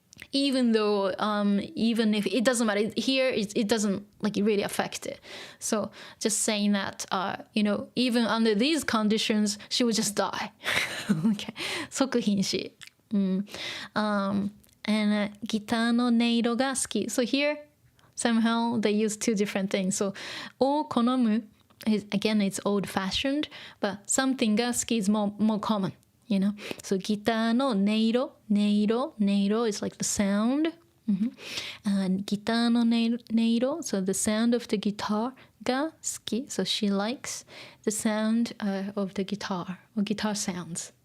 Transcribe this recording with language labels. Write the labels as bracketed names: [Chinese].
[English] Even though, even if it doesn't matter here, it doesn't like really affect it. So just saying that, you know, even under these conditions, she would just die. [Japanese] Okay, 即瀕死. And ギターの音色が好き. [English] So here, somehow they use two different things. So を好む is, again, it's old-fashioned, but something が好き is more common. You know, so [Japanese] ギターの音色 [English] is like the sound, and ギターの音色, so the sound of the guitar が好き, so she likes the sound of the guitar or guitar sounds.